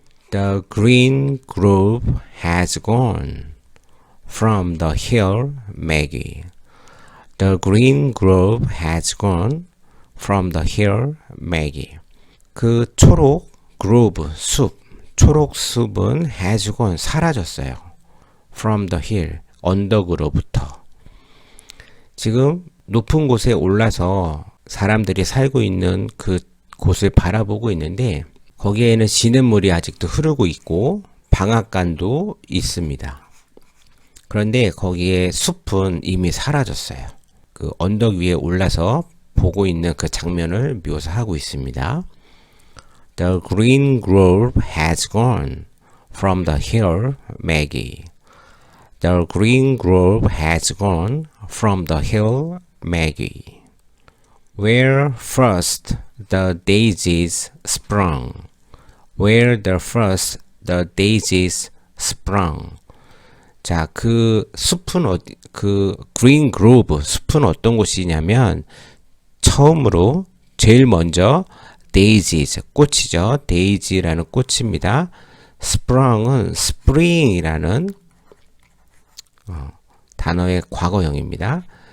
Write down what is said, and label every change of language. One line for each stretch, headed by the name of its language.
English: The green grove has gone from the hill, Maggie. The green grove has gone from the hill, Maggie.
Korean: 그 초록 grove, 숲, 초록 숲은
English: has gone,
Korean: 사라졌어요.
English: From the hill,
Korean: 언덕으로부터. 지금 높은 곳에 올라서 사람들이 살고 있는 그 곳을 바라보고 있는데 거기에는 시냇물이 아직도 흐르고 있고 방앗간도 있습니다. 그런데 거기에 숲은 이미 사라졌어요. 그 언덕 위에 올라서 보고 있는 그 장면을 묘사하고 있습니다.
English: The green grove has gone from the hill, Maggie. The green grove has gone from the hill, Maggie. Where first the daisies sprung. Where the first the daisies sprung.
Korean: 자, 그 숲은 그 그린 그로브 숲은 어떤 곳이냐면 처음으로 제일 먼저 데이지즈 꽃이죠. 데이지라는 꽃입니다. 스프랑은 스프링이라는 단어의 과거형입니다.